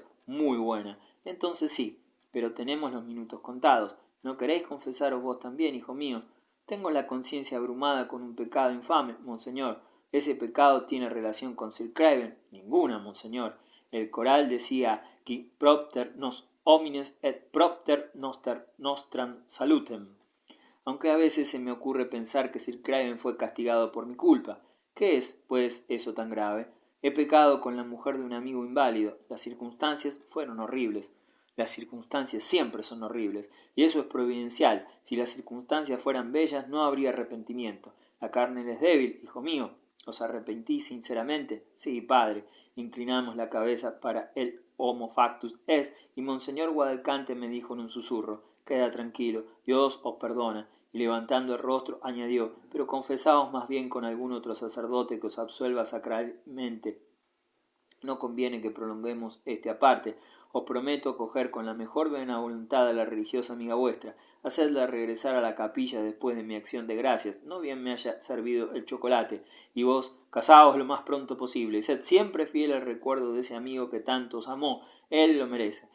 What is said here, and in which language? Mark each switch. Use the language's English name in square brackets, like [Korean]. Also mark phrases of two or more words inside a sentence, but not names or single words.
[Spanish] Muy buena. Entonces sí, pero tenemos los minutos contados. ¿No queréis confesaros vos también, hijo mío? Tengo la conciencia abrumada con un pecado infame, monseñor. ¿Ese pecado tiene relación con Sir Craven? Ninguna, monseñor. El coral decía [Latin] qui propter nos homines et propter nostram salutem. [Spanish] Aunque a veces se me ocurre pensar que Sir Craven fue castigado por mi culpa. ¿Qué es, pues, eso tan grave? He pecado con la mujer de un amigo inválido. Las circunstancias fueron horribles. Las circunstancias siempre son horribles, y eso es providencial. Si las circunstancias fueran bellas, no habría arrepentimiento. La carne es débil, hijo mío. ¿Os arrepentís sinceramente? Sí, padre. Inclinamos la cabeza para el [Latin] homo factus est, [Spanish] y monseñor Guadalcante me dijo en un susurro, queda tranquilo, Dios os perdona, y levantando el rostro añadió, pero confesaos más bien con algún otro sacerdote que os absuelva sacralmente. No conviene que prolonguemos este aparte. Os prometo acoger con la mejor buena voluntad a la religiosa amiga vuestra, hacedla regresar a la capilla después de mi acción de gracias, no bien me haya servido el chocolate, y vos casaos lo más pronto posible, y sed siempre fiel al recuerdo de ese amigo que tanto os amó, él lo merece.